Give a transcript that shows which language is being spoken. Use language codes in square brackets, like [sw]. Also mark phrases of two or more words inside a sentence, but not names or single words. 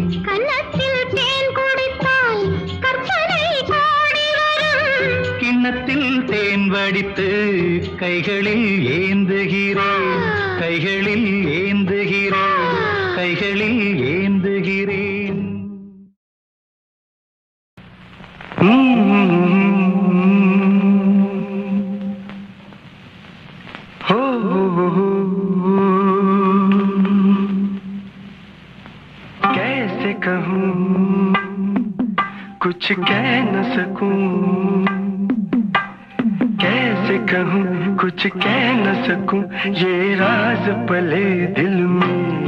[ta] கன்னத்தில் தேன் குடித்தால் கற்பனை கோடி வரும். கிண்ணத்தில் தேன் வடித்து கைகளில் ஏந்துகிறேன். கைகளில் ஏந்துகிறேன். கைகளில் ஏந்துகிறேன். [hi] कैसे कहूँ कुछ कह न सकूं, कैसे कहूँ कुछ कह न सकूं, ये राज पले दिल में.